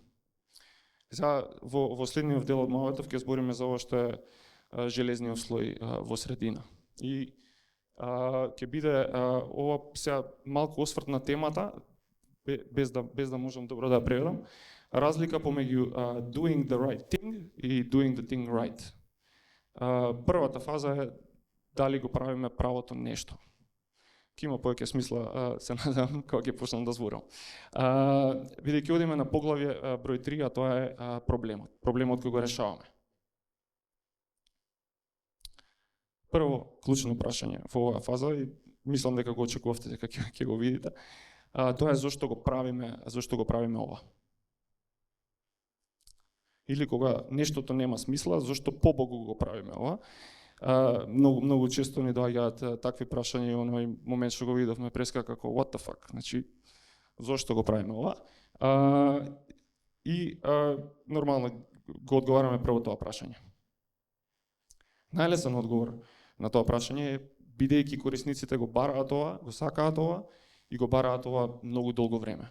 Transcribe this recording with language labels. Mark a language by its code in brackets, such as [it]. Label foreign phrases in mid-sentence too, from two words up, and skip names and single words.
[mk] Сега во следниот дел од Моаветов ќе збориме за ова што е железниот слој во средина. И ќе биде ова сега малку осврт на темата, без да можам добро да преведам. Разлика помеѓу [en] doing the right thing [mk] и [en] doing the thing right. [mk] Првата фаза е дали го правиме правото нешто. ќе има повеќе смисла, се надевам, кога ќе почнам да зборам. Бидејќи одиме на поглавје број 3, а тоа е проблемот. Проблемот кој го решаваме. Прво, клучно прашање во оваа фаза, и мислам дека го очекувавте дека ќе го видите, тоа е зошто го правиме ова. Или кога нештото нема смисла, зошто побогу го правиме ова. Многу често ни доаѓаат такви прашања и оној момент што го видовме преска како [en] what the fuck, [mk] значи зошто го правиме ова. Нормално го одговараме прво тоа прашање. Најлесен одговор на тоа прашање е бидејќи корисниците го бараат ова, го сакаат ова и го бараат ова многу долго време.